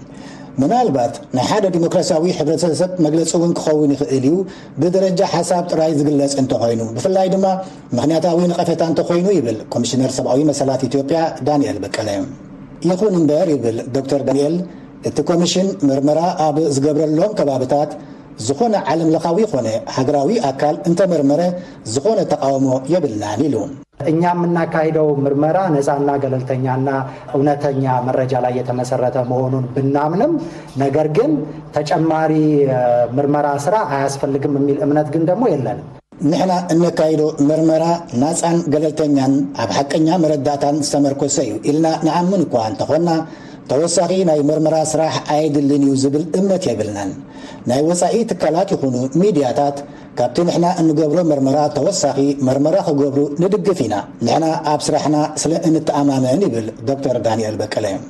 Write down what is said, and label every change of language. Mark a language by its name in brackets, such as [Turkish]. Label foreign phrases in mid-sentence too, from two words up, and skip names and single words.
[Tigrinya] ምናልባት ናይ ሓደ ዲሞክራሲያዊ ሕብረተሰብ መግለፂ እውን ክኸውን ይኽእል እዩ ብደረጃ ሓሳብ ጥራይ ዝግለጽ እንተኾይኑ ብፍላይ ድማ ምክንያታዊ ንቐፈታ እንተኾይኑ ይብል ኮሚሽነር ሰብኣዊ መሰላት ኢትዮጵያ ዳንኤል በቀለ ይኹን እምበር ይብል ዶክተር ዳንኤል እቲ ኮሚሽን ምርመራ ኣብ ዝገብረሎም ከባቢታት ዝኾነ ዓለም ለኻዊ ኾነ ሃገራዊ አካል እንተመርመረ ዝኾነ ተቃውሞ የብልናን ኢሉ [Amharic] እኛ የምናካሂደው ምርመራ ነፃና ገለልተኛና እውነተኛ መረጃ ላይ የተመሰረተ መሆኑን ብናምንም ነገር ግን ተጨማሪ ምርመራ ስራ አያስፈልግም የሚል እምነት ግን ደግሞ የለንም [Tigrinya] ንሕና እንካይዶ ምርመራ ናፃን ገለልተኛን ኣብ ሓቀኛ መረዳእታን ዝተመርኮሰ እዩ ኢልና ንኣምን እኳ እንተኾና ተወሳኺ ናይ ምርመራ ስራሕ ኣይድልን እዩ ዝብል እምነት የብልናን ናይ ወፃኢ ትካላት ይኹኑ ሚድያታት ካብቲ ንሕና እንገብሮ ምርመራ ተወሳኺ ምርመራ ክገብሩ ንድግፍ ኢና ንሕና ኣብ ስራሕና ስለ እንተኣማመን ይብል ዶክተር ዳንኤል በቀለ